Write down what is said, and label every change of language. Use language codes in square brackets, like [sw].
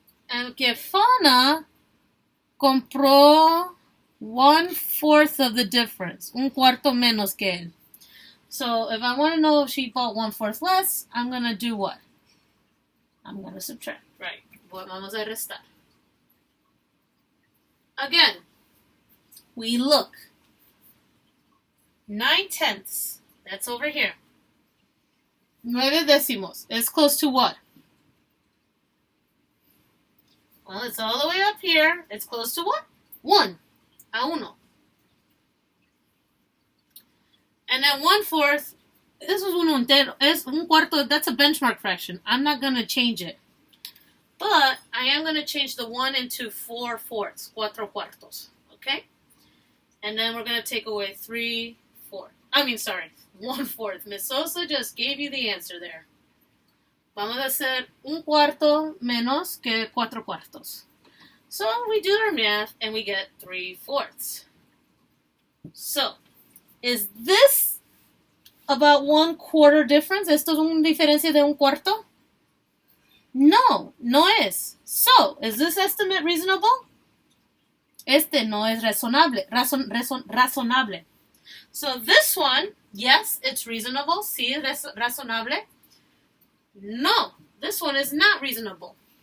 [es] And que Fauna compró 1/4 [en] of the difference, [es] un cuarto menos que él. [en] So if I want to know if she bought 1/4 less, I'm going to do what? I'm going to subtract, right? [es] Vamos a restar. [en] Again, we look. 9/10, that's over here. [es] 9 décimos, [en] it's close to what? Well, it's all the way up here. It's close to what? 1. [es] A uno. [en] And then 1/4, this was [es] uno entero. Es un cuarto, [en] that's a benchmark fraction. I'm not going to change it. But I am going to change the 1 into 4/4, 4/4. Okay? And then we're going to take away 3/4. 1/4. Miss Sosa just gave you the answer there. [es] Vamos a hacer un cuarto menos que 4/4. [en] So we do our math and we get 3/4. So, is this about 1/4 difference? [es] ¿Esto es una diferencia de un cuarto? No, no es. [en] So, is this estimate reasonable? [es] Este no es razonable. Razonable. [en] So this one, yes, it's reasonable. [es] Sí, es razonable. [en] No, this one is not reasonable.